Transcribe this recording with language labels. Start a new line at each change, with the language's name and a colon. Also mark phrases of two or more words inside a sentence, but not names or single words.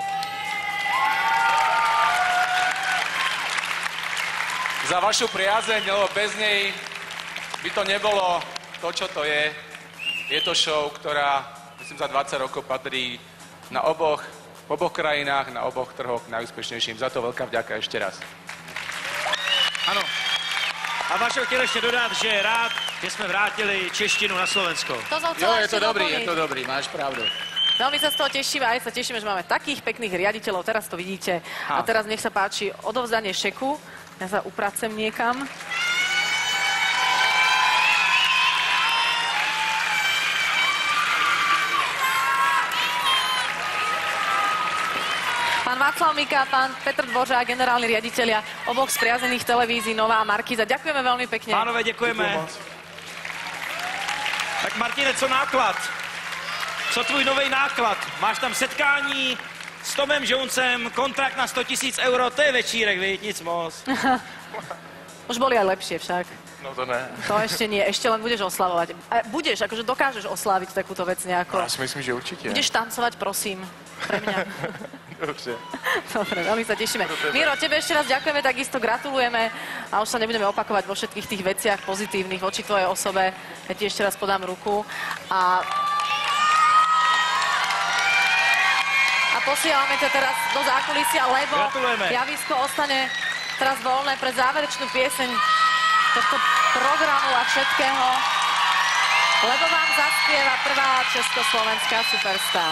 Slovak: Za vašu priazeň, lebo bez nej by to nebolo to, čo to je. Je to show, ktorá, myslím, za 20 rokov patrí na v oboch krajinách, na oboch trhoch najúspešnejším. Za to veľká vďaka ešte raz.
Czech: Ano. A Vašo chtěl ještě dodat, že je rád, že jsme vrátili češtinu na Slovensko.
Slovak: To som chcela ešte doplniť.
Czech: dobrý, máš pravdu.
Slovak: Veľmi sa z toho tešíme, aj sa tešíme, že máme takých pekných riaditeľov. Teraz to vidíte. A teraz nech sa páči odovzdanie šeku. Ja sa upracem niekam. Pán Václav Mika, pán Petr Dvořák, generálni riaditeľia oboch spriazených televízií Nová a Markíza. Ďakujeme veľmi pekne.
Czech: Pánové, děkujeme. Tak Martine, co náklad? Co tvůj nový náklad? Máš tam setkání s Tomem Jonesem, kontrakt na 100 000 euro, to je večírek, viď? Nic moc.
Slovak: Už boli aj lepšie však.
Czech: No to ne.
Slovak: To ešte nie, ešte len budeš oslavovať. A budeš, akože dokážeš osláviť takúto vec nejako.
Czech: Já si myslím, že určitě.
Slovak: Budeš tancovať, prosím, pre mňa.
Czech: Dobře.
Slovak: Dobre, veľmi sa tešíme. Miro, tebe ešte raz ďakujeme, takisto gratulujeme a už sa nebudeme opakovať vo všetkých tých veciach pozitívnych voči tvojej osobe. Ja ti ešte raz podám ruku a posielame ťa teraz do zákulisia, lebo javisko ostane teraz voľné pre záverečnú pieseň tohto programu a všetkého, lebo vám zaspieva prvá československá superstar.